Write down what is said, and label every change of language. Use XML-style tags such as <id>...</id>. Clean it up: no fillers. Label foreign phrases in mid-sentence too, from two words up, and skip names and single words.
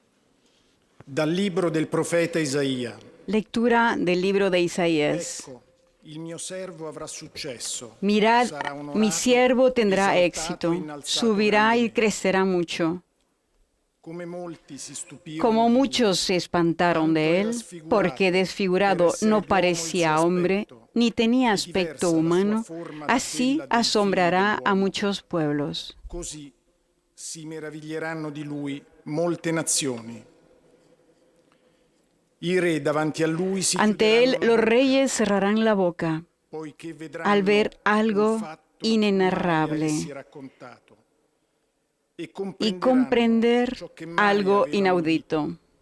<it>Dal libro del profeta Isaia.</it> <es>Lectura del libro de Isaías.</es> <it>Ecco,</it> <es>Mirad, mi siervo tendrá éxito, subirá y crecerá mucho. Como muchos se espantaron de él, porque desfigurado no parecía hombre, ni tenía aspecto humano, así asombrará a muchos pueblos.</es> <it>Così si meraviglieranno di lui molte nazioni.</it> <es>Ante él los reyes cerrarán la boca al ver algo inenarrable y comprender algo inaudito.</es>